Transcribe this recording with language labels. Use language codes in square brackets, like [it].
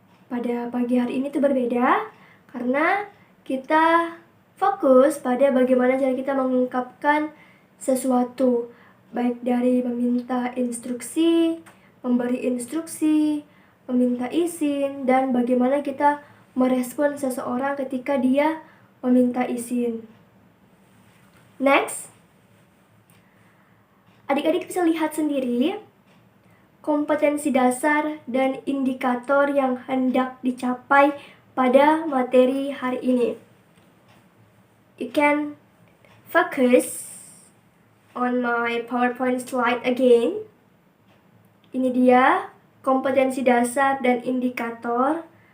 [id] Pada pagi hari ini tuh berbeda karena kita fokus pada bagaimana cara kita mengungkapkan sesuatu, baik dari meminta instruksi, memberi instruksi, meminta izin, dan bagaimana kita merespon seseorang ketika dia meminta izin. Next, adik-adik bisa lihat sendiri kompetensi dasar dan indikator yang hendak dicapai pada materi hari ini. [en] You can focus on my PowerPoint slide again. [id] Ini dia kompetensi dasar dan indikator.